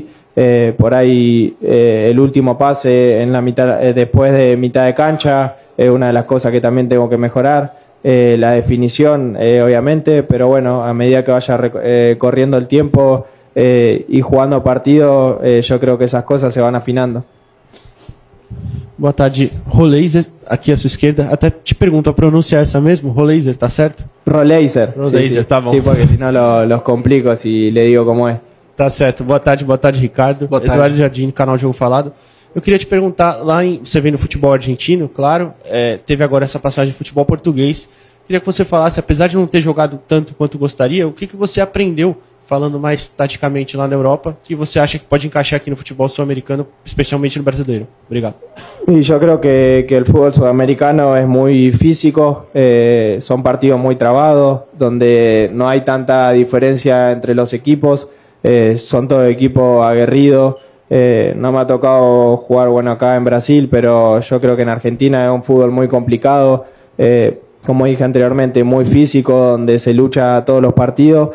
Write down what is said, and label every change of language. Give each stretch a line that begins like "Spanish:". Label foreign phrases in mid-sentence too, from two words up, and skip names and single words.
Spanish: Por ahí el último pase en la mitad, después de mitad de cancha, es una de las cosas que también tengo que mejorar. La definición, obviamente, pero bueno, a medida que vaya corriendo el tiempo y jugando partidos, yo creo que esas cosas se van afinando.
Portuguese: Boa tarde, Roleiser, aqui à sua esquerda. Até te pergunto, a pronúncia é essa mesmo? Roleiser, tá certo? Roleiser. Roleiser, tá bom.
Spanish: Sí, porque si no los complico si le digo como es.
Portuguese: Tá certo. Boa tarde, Ricardo. Boa tarde. Eduardo Jardim, canal Jogo Falado. Eu queria te perguntar, você vem no futebol argentino, claro, teve agora essa passagem de futebol português. Queria que você falasse, apesar de não ter jogado tanto quanto gostaria, o que você aprendeu, falando mais taticamente lá na Europa, que você acha que pode encaixar aqui no futebol sul-americano, especialmente no brasileiro? Obrigado.
Spanish: Y yo creo que el fútbol sudamericano es muy físico, son partidos muy trabados, donde no hay tanta diferencia entre los equipos, son todos equipos aguerridos. No me ha tocado jugar acá en Brasil, pero yo creo que en Argentina es un fútbol muy complicado, como dije anteriormente, muy físico, donde se lucha todos los partidos.